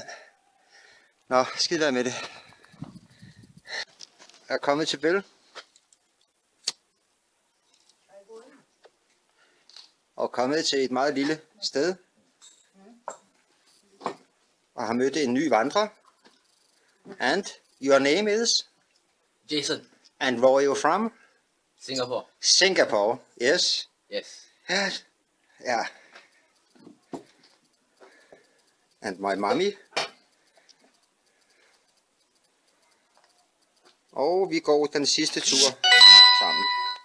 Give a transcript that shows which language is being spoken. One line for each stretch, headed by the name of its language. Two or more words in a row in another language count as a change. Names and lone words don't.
Danish: Nå, skid være med det. Jeg er kommet til Bell. Og kommet til et meget lille sted. Og har mødt en ny vandrer.
English: And your name is? Jason. And where are you from? Singapore. Singapore, yes. Yes. Yeah. And my mommy.
Danish: Og vi går den sidste tur sammen.